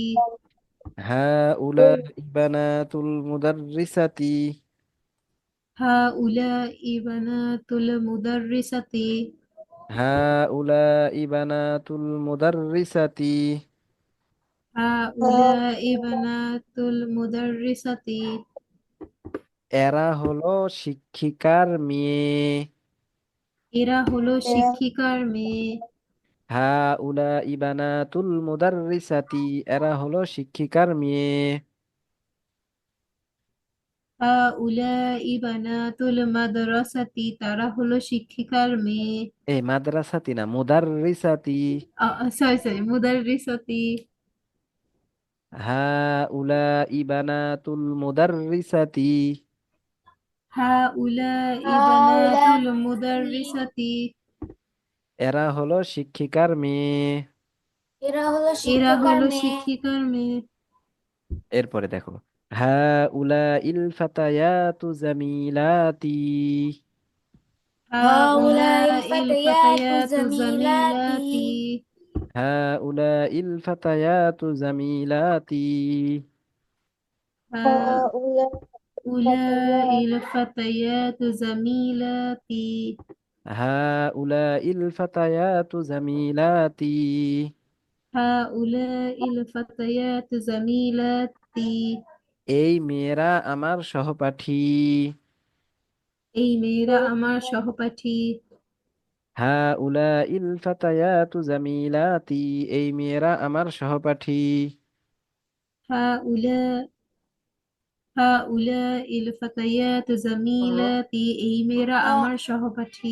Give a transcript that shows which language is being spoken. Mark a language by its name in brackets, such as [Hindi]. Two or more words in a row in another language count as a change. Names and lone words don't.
[Arabic] هؤلاء بنات المدرسة. هؤلاء بنات المدرسة هؤلاء بنات المدرسة. هؤلاء بنات المدرسة [Bangla] এরা হলো শিক্ষিকার মেয়ে। এরা হলো শিক্ষিকার মেয়ে। [Arabic] هؤلاء بنات المدرسة, [Bangla] এরা হলো শিক্ষিকার মেয়ে। [Arabic] هؤلاء بنات المدرسة, [Bangla] তারা হলো শিক্ষিকার মেয়ে। এই মাদ্রাসাতি না, মুদাররিসাতি। [English] sorry sorry, [Arabic] মুদাররিসাতি। هؤلاء بنات المدرسة. হাউলাই হাউলা بنات المدرسة, [Bangla] এরা হলো শিক্ষিকার মেয়ে। এরা হলো এরা শিক্ষিকার হলো মেয়ে। শিক্ষিকার মেয়ে। এরপরে দেখো, [Arabic] هؤلاء الفتيات جميلات. হাউলাই হাউলাইল ফাতায়াতু ফাতায়াতু জামিলাতি। জামিলাতি هؤلاء الفتيات جميلات. هؤلاء الفتيات جميلات هؤلاء الفتيات جميلات. هؤلاء الفتيات جميلات [Bangla] এই মেয়েরা আমার সহপাঠী। এই মেয়েরা আমার সহপাঠী। [Arabic] هؤلاء الفتيات جميلات, [Bangla] এই মেয়েরা আমার সহপাঠী। [Arabic] هؤلاء هؤلاء الفتيات جميلات, [Bangla] এই মেয়েরা আমার সহপাঠী।